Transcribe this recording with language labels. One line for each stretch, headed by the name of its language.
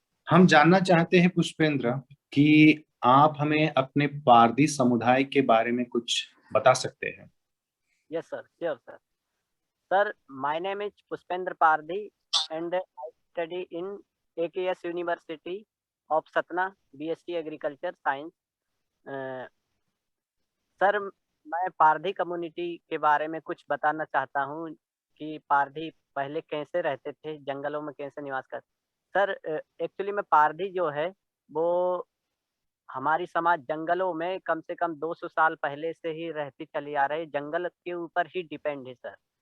Hindi: हम जानना चाहते हैं पुष्पेंद्र कि आप हमें अपने पारदी समुदाय के बारे में कुछ बता सकते हैं?
English: Yes, sir. Sure, sir. Sir, my name is Pushpendra Pardhi and I study in AKS University of Satna, BSc Agriculture Science.
Hindi: Sir, मैं पारधी कम्युनिटी के बारे में कुछ बताना चाहता हूँ कि पारधी पहले कैसे रहते थे, जंगलों में कैसे निवास कर। सर, एक्चुअली में पारधी जो है वो हमारी समाज जंगलों में कम से कम 200 साल पहले से ही रहती चली आ रही, जंगल के ऊपर ही डिपेंड है सर।